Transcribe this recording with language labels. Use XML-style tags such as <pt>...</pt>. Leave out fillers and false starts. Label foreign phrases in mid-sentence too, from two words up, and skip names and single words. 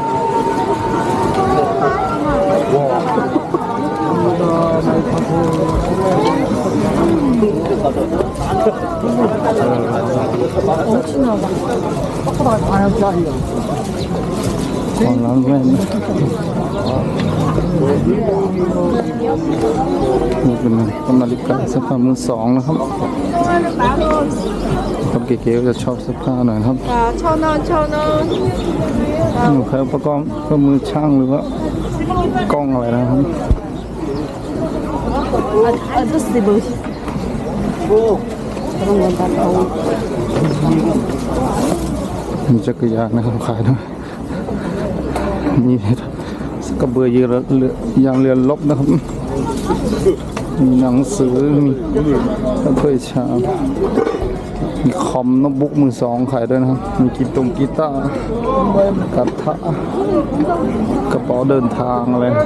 <th>ของร้านแว่นนี่เป็นต้นนาฬิกาเสื้อผ้ามือสองนะครับคนเก๋ๆก็จะชอบเสื้อผ้าหน่อยครับ</th> <ko>1,000원, 1,000원.</ko> <th>นี่ใครอุปกรณ์ก็มือช่างหรือว่ากล้องอะไรนะครับ</th> <ko>아저씨 멋있어. 그런 건다 더워.</ko> <th>มีจักรยานนะครับขายด้วยนี่กระเบือเยอะเรือยางเรือลบนะครับมีหนังสือมีถ้วยชามมีคอมโน้ตบุ๊กมือสองขายด้วยนะครับมีกีตาร์กระทะกระเป๋าเดินทางอะไร</th>